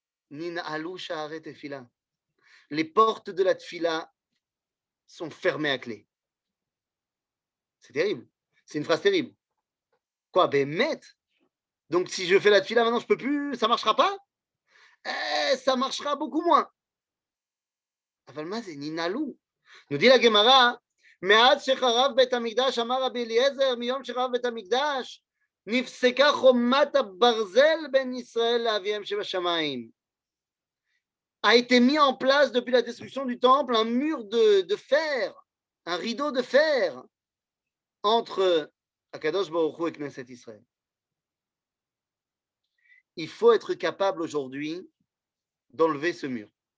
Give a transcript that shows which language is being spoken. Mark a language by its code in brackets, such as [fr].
[he] Nina'alu Sha'are Tefila. [fr] Les portes de la Tefila sont fermées à clé. C'est terrible. C'est une phrase terrible. Quoi, Bémet? Donc si je fais la Tefila maintenant, je ne peux plus, ça ne marchera pas? Ça marchera beaucoup moins. Avalma, c'est Nina'alu. Nous dit la Gemara, [he] מאז שחרב בית המקדש, אמר רבי אליעזר, מיום שחרב בית המקדש, נפסקה חומת הברזל בין ישראל לאביהם שבשמיים. [fr] A été mis en place depuis la destruction du temple un mur de fer, un rideau de fer entre Akadosh Baruch Hu et Knesset Israël. Il faut être capable aujourd'hui d'enlever ce mur.